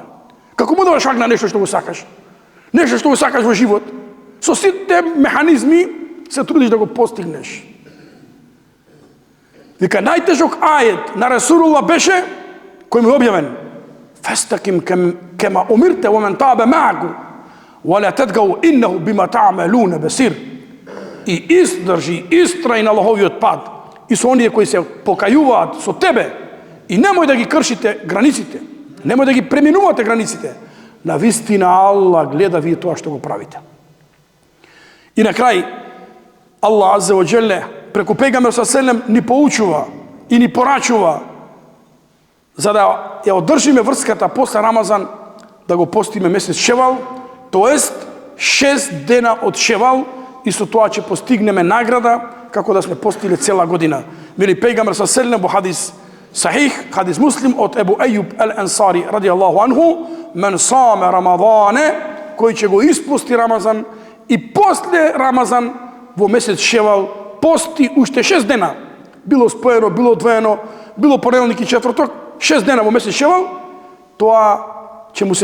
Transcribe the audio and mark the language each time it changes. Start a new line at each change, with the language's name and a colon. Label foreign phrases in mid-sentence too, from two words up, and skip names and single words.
Macedonian: Како му даваш хак на нешто што го сакаш? Нешто што го сакаш во живот. Со сите механизми се трудиш да го постигнеш. Вика најтежок ајет на Расулуллах беше кој ми објавен.
Arabic: فاستقم كما أمرت ومن تاب معك ولا تطغوا إنه بما تعملون بصير.
Macedonian: И издржи, истрај на Аллаховиот пат и со оние кои се покајуваат со тебе и немој да ги кршите границите, немој да ги преминувате границите. На вистина Аллах гледа вие тоа што го правите. И на крај Аллах
Arabic: عز وجل
Macedonian: преку пегамбер саллаллаху ни поучува и ни порачува за да ја одржиме врската после Рамазан, да го постиме месец Шевал, тоест 6 дена од Шевал, и со тоа ќе постигнеме награда како да сме постиле цела година. Вели пегамбер саллаллаху во
Arabic: حديث صحيح,
Macedonian: хадис Муслим од Ебу Ејуб ал-Ансари
Arabic: رضي الله عنه, من صام رمضان,
Macedonian: кој ќе го испости Рамазан и после Рамазан во месец Шевал пости уште 6 дена. Било споено, било одвоено, било понеделник и четврток, 6 дена во месец Шевал, тоа ќе му се